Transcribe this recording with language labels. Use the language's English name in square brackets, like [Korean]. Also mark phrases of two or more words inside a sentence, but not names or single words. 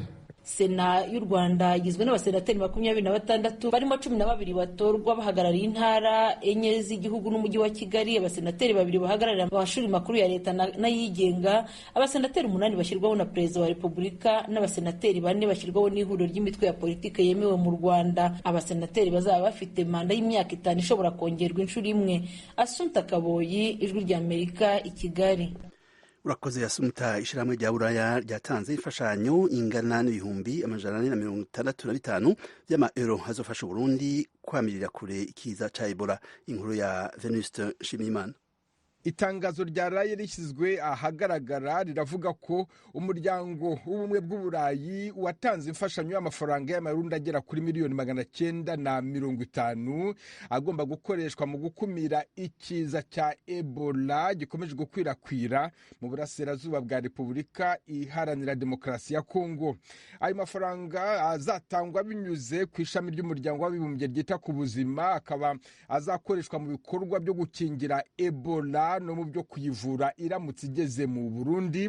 [Kinyarwanda] Sena y'u Rwanda igizwe n'abasenateri 26 barimo 12 batorwa bahagarariye intara enye z'igihugu n'umujyi wa Kigali, abasenateri 2 bahagararira amashuri makuru ya leta n'ayigenga, abasenateri 8 bashyirwaho na perezida wa repubulika, n'abasenateri 4 bashyirwaho n'ihuriro ry'imitwe ya politike yemewe mu Rwanda. Abasenateri bazaba bafite manda y'imyaka 5 ishobora kongerwa inshuro imwe. Assunta Kaboyi, Ijwi Rya Amerika, i Kigali. Urakoze Assunta. [Rundi] Ishyirahamwe rya Buraya ryatanze imfashanyo ingana n'ibihumbi 465 by'amaeuro hazofasha Burundi kwamirira kure ikiza ca Ebola. Inkuru ya Venuste Nshimiyimana. [Kinyarwanda] Itangazo ryaraye rishyizwe ahagaragara riravuga ko umuryango w'ubumwe bw'Uburayi watanze imfashanyo y'amafaranga y'amarundi agera kuri miliyoni 950 agomba gukoreshwa mu gukumira ikiza cya Ebola gikomeje gukwirakwira mu burasirazuba bwa Repubulika Iharanira Demokarasi ya Kongo. Ayo mafaranga azatangwa binyuze ku ishami ry'umuryango w'abibumbye ryita ku buzima, akaba azakoreshwa mu bikorwa byo gukingira Ebola no mu byo kuyivura iramutse igeze mu Burundi.